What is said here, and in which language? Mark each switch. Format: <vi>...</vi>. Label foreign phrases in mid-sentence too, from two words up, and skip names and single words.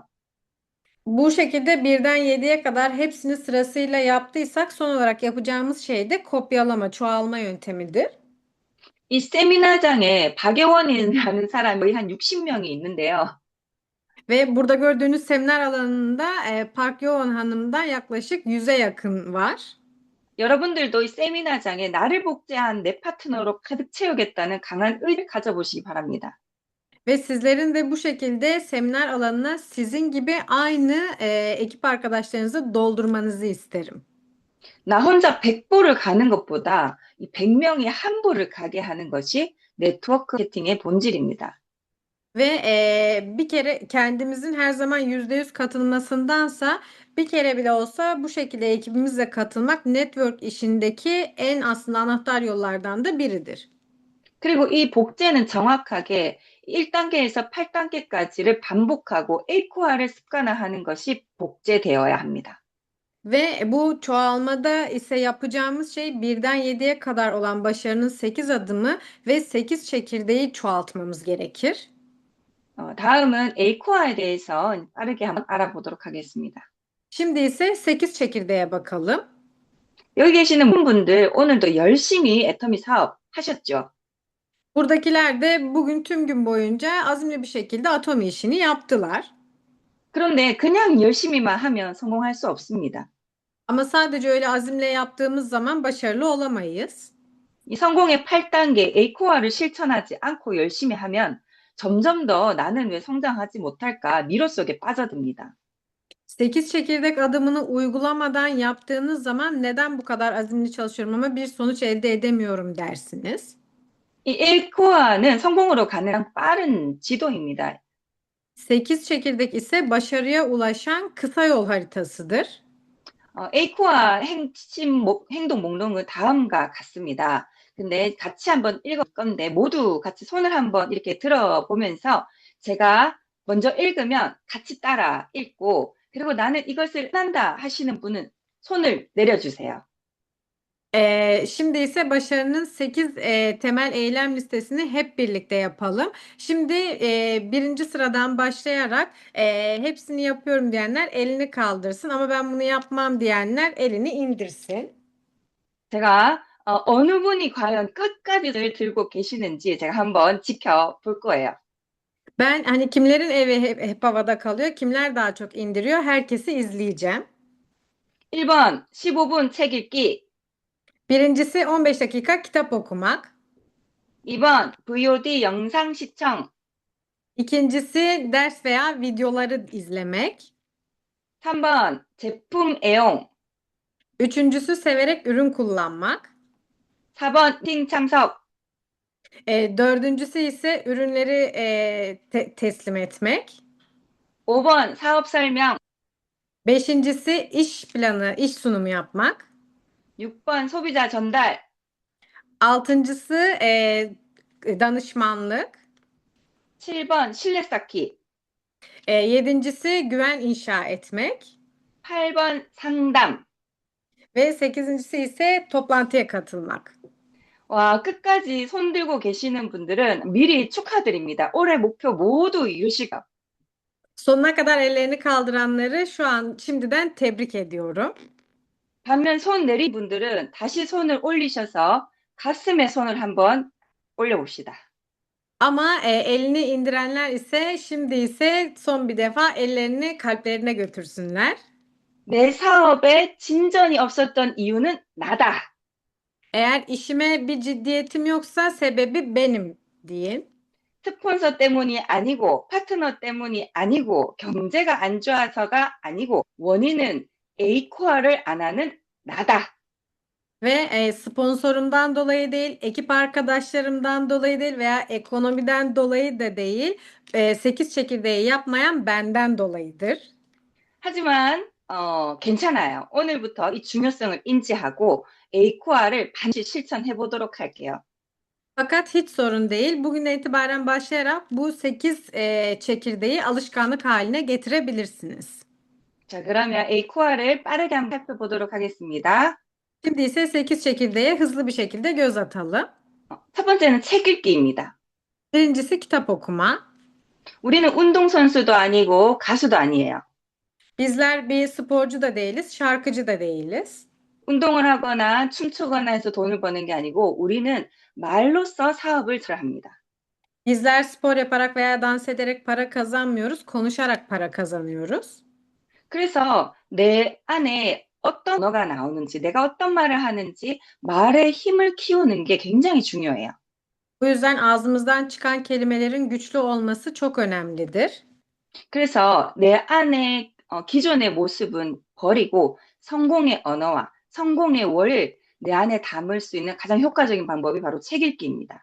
<tr>Bu şekilde birden 7'ye kadar hepsini sırasıyla yaptıysak son olarak yapacağımız şey de kopyalama, çoğalma yöntemidir.</tr> <ko>이 세미나장에 박예원이라는 사람이 거의 한 60명이 있는데요.</ko> <tr>Ve burada gördüğünüz seminer alanında Park Yoon Hanım'dan yaklaşık 100'e yakın var.</tr> <ko>여러분들도 이 세미나장에 나를 복제한 내 파트너로 가득 채우겠다는 강한 의지를 가져보시기 바랍니다.</ko> <tr>Ve sizlerin de bu şekilde seminer alanına sizin gibi aynı ekip arkadaşlarınızı doldurmanızı isterim.</tr> <ko>나 혼자 100보를 가는 것보다 이 100명이 한 보를 가게 하는 것이 네트워크 마케팅의 본질입니다.</ko> <tr>Ve bir kere kendimizin her zaman %100 katılmasındansa bir kere bile olsa bu şekilde ekibimizle katılmak network işindeki en aslında anahtar yollardan da biridir.</tr> <ko>그리고 이 복제는 정확하게 1단계에서 8단계까지를 반복하고 A코아를 습관화하는 것이 복제되어야 합니다.</ko> <tr>Ve bu çoğalmada ise yapacağımız şey birden 7'ye kadar olan başarının 8 adımı ve 8 çekirdeği çoğaltmamız gerekir.</tr> <ko>다음은 A코아에 대해서 빠르게 한번 알아보도록 하겠습니다.</ko> <tr>Şimdi ise 8 çekirdeğe bakalım.</tr> <ko>여기 계시는 모든 분들 오늘도 열심히 애터미 사업 하셨죠?</ko> <tr>Buradakiler de bugün tüm gün boyunca azimli bir şekilde atom işini yaptılar.</tr> <ko>그런데 그냥 열심히만 하면 성공할 수 없습니다.</ko> <tr>Ama sadece öyle azimle yaptığımız zaman başarılı olamayız.</tr> <ko>이 성공의 8단계 A코아를 실천하지 않고 열심히 하면 점점 더 나는 왜 성장하지 못할까 미로 속에 빠져듭니다.</ko> <tr>8 çekirdek adımını uygulamadan yaptığınız zaman neden bu kadar azimli çalışıyorum ama bir sonuç elde edemiyorum dersiniz.</tr> <ko>이 A코아는 성공으로 가는 빠른 지도입니다.</ko> <tr>8 çekirdek ise başarıya ulaşan kısa yol haritasıdır.</tr> <ko>A코아 행동 목록은 다음과 같습니다. 근데 같이 한번 읽어볼 건데 모두 같이 손을 한번 이렇게 들어보면서 제가 먼저 읽으면 같이 따라 읽고 그리고 나는 이것을 한다 하시는 분은 손을 내려주세요.</ko> <tr>Şimdi ise başarının 8 temel eylem listesini hep birlikte yapalım. Şimdi birinci sıradan başlayarak hepsini yapıyorum diyenler elini kaldırsın ama ben bunu yapmam diyenler elini indirsin.</tr> <ko>제가 어느 분이 과연 끝까지 들고 계시는지 제가 한번 지켜볼 거예요.</ko> <tr>Ben hani kimlerin evi hep havada kalıyor, kimler daha çok indiriyor, herkesi izleyeceğim.</tr> <ko>1번 15분 책 읽기,</ko> <tr>Birincisi 15 dakika kitap okumak.</tr> <ko>2번 VOD 영상 시청,</ko> <tr>İkincisi ders veya videoları izlemek.</tr> <ko>3번 제품 애용,</ko> <tr>Üçüncüsü severek ürün kullanmak.</tr> <ko>4번 미팅 참석,</ko> <tr>Dördüncüsü ise ürünleri teslim etmek.</tr> <ko>5번 사업 설명,</ko> <tr>Beşincisi iş planı, iş sunumu yapmak.</tr> <ko>6번 소비자 전달,</ko> <tr>Altıncısı danışmanlık.</tr> <ko>7번 신뢰 쌓기,</ko> <tr>Yedincisi güven inşa etmek.</tr> <ko>8번 상담,</ko> <tr>Ve sekizincisi ise toplantıya katılmak.</tr> <ko>와, 끝까지 손 들고 계시는 분들은 미리 축하드립니다. 올해 목표 모두 이루시고.</ko> <tr>Sonuna kadar ellerini kaldıranları şu an şimdiden tebrik ediyorum.</tr> <ko>반면 손 내린 분들은 다시 손을 올리셔서 가슴에 손을 한번 올려봅시다.</ko> <tr>Ama elini indirenler ise şimdi ise son bir defa ellerini kalplerine götürsünler.</tr> <ko>내 사업에 진전이 없었던 이유는 나다.</ko> <tr>Eğer işime bir ciddiyetim yoksa sebebi benim deyin.</tr> <ko>스폰서 때문이 아니고 파트너 때문이 아니고 경제가 안 좋아서가 아니고 원인은 A코어를 안 하는 나다.</ko> <tr>Ve sponsorumdan dolayı değil, ekip arkadaşlarımdan dolayı değil veya ekonomiden dolayı da değil, 8 çekirdeği yapmayan benden dolayıdır.</tr> <ko>하지만 괜찮아요. 오늘부터 이 중요성을 인지하고 A코어를 반드시 실천해 보도록 할게요.</ko> <tr>Fakat hiç sorun değil. Bugünden itibaren başlayarak bu 8 çekirdeği alışkanlık haline getirebilirsiniz.</tr> <ko>자, 그러면 A코어를 빠르게 한번 살펴보도록 하겠습니다.</ko> <tr>Şimdi ise 8 çekirdeğe hızlı bir şekilde göz atalım.</tr> <ko>첫 번째는 책 읽기입니다.</ko> <tr>Birincisi kitap okuma.</tr> <ko>우리는 운동선수도 아니고 가수도 아니에요.</ko> <tr>Bizler bir sporcu da değiliz, şarkıcı da değiliz.</tr> <ko>운동을 하거나 춤추거나 해서 돈을 버는 게 아니고 우리는 말로써 사업을 합니다.</ko> <tr>Bizler spor yaparak veya dans ederek para kazanmıyoruz, konuşarak para kazanıyoruz.</tr> <ko>그래서 내 안에 어떤 언어가 나오는지, 내가 어떤 말을 하는지 말의 힘을 키우는 게 굉장히 중요해요.</ko> <tr>Bu yüzden ağzımızdan çıkan kelimelerin güçlü olması çok önemlidir.</tr> <ko>그래서 내 안에 기존의 모습은 버리고 성공의 언어와 성공의 월을 내 안에 담을 수 있는 가장 효과적인 방법이 바로 책 읽기입니다.</ko>